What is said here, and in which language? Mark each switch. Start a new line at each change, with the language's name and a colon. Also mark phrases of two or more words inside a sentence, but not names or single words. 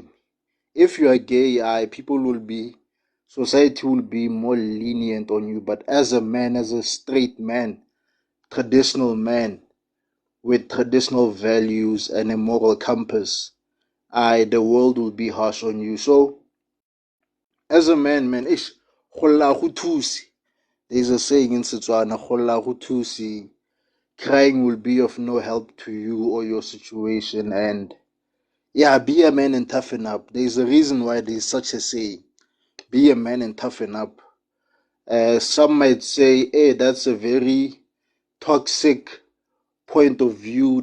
English: If you are gay, people will be, society will be more lenient on you. But as a man, as a straight man, traditional man with traditional values and a moral compass, the world will be harsh on you. So, as a man, ish,
Tswana: kholla go thusi.
English: There's a saying in Setswana,
Tswana: kholla go thusi.
English: Crying will be of no help to you or your situation. And yeah, be a man and toughen up. There's a reason why there's such a saying. Be a man and toughen up. Some might say, hey, that's a very toxic point of view.